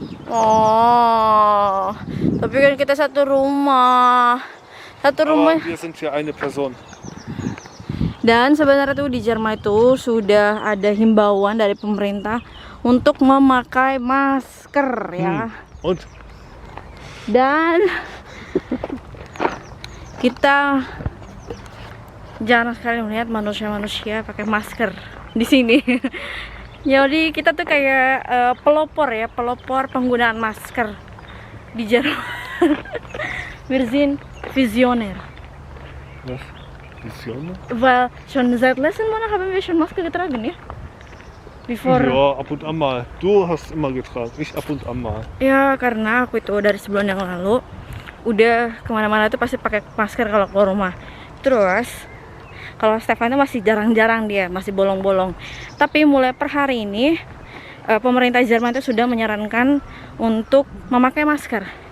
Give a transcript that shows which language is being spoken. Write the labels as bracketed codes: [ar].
[id] Oh, tapi kan kita satu rumah. [de] Aber wir sind hier eine Person. [id] Dan sebenarnya tuh di Jerman itu sudah ada himbauan dari pemerintah untuk memakai masker ya. [de] Und? [id] Dan kita jarang sekali melihat manusia-manusia pakai masker di sini. Jadi kita tuh kayak pelopor penggunaan masker di Jerman. [de] Wir sind Visioner. Was? Visioner? Weil schon seit letzten Monat haben wir schon Maske getragen ya. [en] Before. [de] Ja, ab und an mal. Du hast immer getragen, ich ab und an mal. [id] Ya karena aku itu dari sebulan yang lalu udah kemana-mana tuh pasti pakai masker kalau keluar rumah. Terus kalau Stefan itu masih jarang-jarang dia, masih bolong-bolong. Tapi mulai per hari ini pemerintah Jerman itu sudah menyarankan untuk memakai masker.